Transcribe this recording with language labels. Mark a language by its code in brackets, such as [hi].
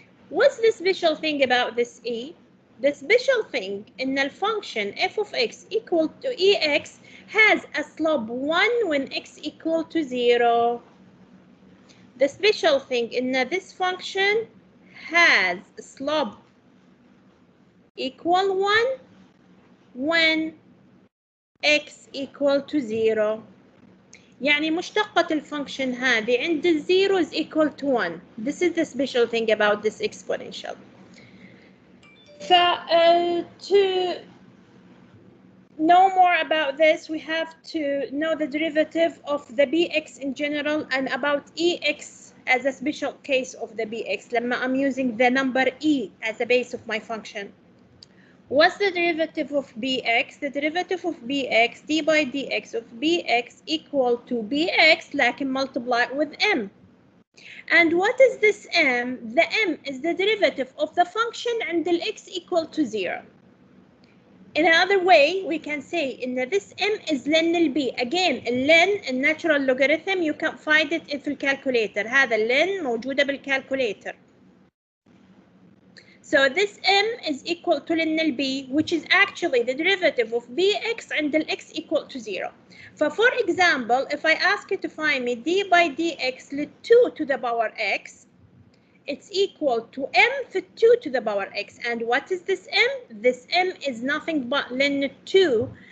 [en] What's the special thing about this E? The special thing in the function f of x equal to ex has a slope 1 when x equal to 0. The special thing in this function has a slope equal 1 when x equal to 0. [ar] يعني مشتقة الفانكشن هذه عند ال 0 [en] is equal to 1. This is the special thing about this exponential. To know more about this, we have to know the derivative of the bx in general and about ex as a special case of the bx. [ar] لما [en] I'm using the number e as a base of my function. What's the derivative of bx? The derivative of bx, d by dx of bx equal to bx [ar] لكن [en] multiply with m. And what is this m? The m is the derivative of the function and the x equal to 0. In another way, we can say in this m is len b. Again, len, a natural logarithm, you can find it in the calculator. [ar] هذا len موجودة بالcalculator. [en] So this m is equal to len b, which is actually the derivative of bx and the x equal to 0. For example, if I ask you to find me d by dx [ar] ل [en] 2 to the power x, it's equal to m for 2 to the power x. And what is this m? This m is nothing but len 2